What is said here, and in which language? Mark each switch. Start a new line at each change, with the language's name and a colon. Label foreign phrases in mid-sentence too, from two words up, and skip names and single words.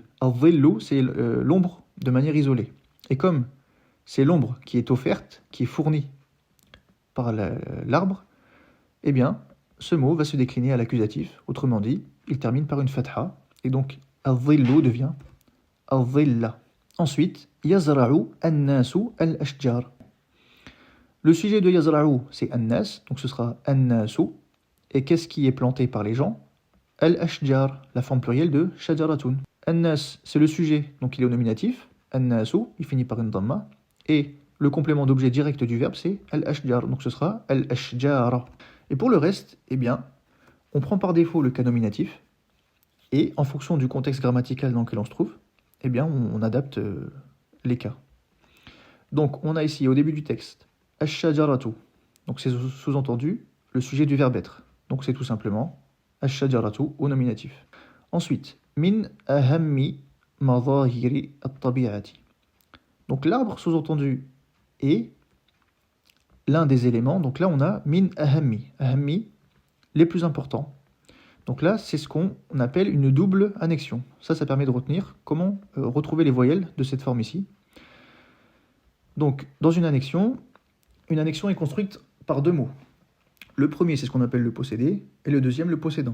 French: Al-dhillu, c'est l'ombre de manière isolée. Et comme c'est l'ombre qui est offerte, qui est fournie par l'arbre, eh bien, ce mot va se décliner à l'accusatif. Autrement dit, il termine par une fatha, et donc al-dhillu devient al-dhilla. Ensuite,
Arabic: يزرع الناس الأشجار.
French: Le sujet de yazra'u, c'est an-nas, donc ce sera an-nasu. Et qu'est-ce qui est planté par les gens ? Al-ashjar, la forme plurielle de shajaratun. An-nas, c'est le sujet, donc il est au nominatif. An-nasu, il finit par une dhamma. Et le complément d'objet direct du verbe, c'est al-ashjar, donc ce sera al-ashjara. Et pour le reste, eh bien, on prend par défaut le cas nominatif. Et en fonction du contexte grammatical dans lequel on se trouve, eh bien, on adapte les cas. Donc, on a ici, au début du texte, ash-shajaratu. Donc, c'est sous-entendu le sujet du verbe être. Donc, c'est tout simplement ash-shajaratu au nominatif. Ensuite,
Arabic: من أهم مظاهر الطبيعة.
French: Donc, l'arbre, sous-entendu, est l'un des éléments. Donc là, on a
Arabic: من أهم.
French: Ahammi, les plus importants. Donc là, c'est ce qu'on appelle une double annexion. Ça permet de retenir comment retrouver les voyelles de cette forme ici. Donc, dans une annexion est construite par 2 mots. Le premier, c'est ce qu'on appelle le possédé, et le deuxième, le possédant.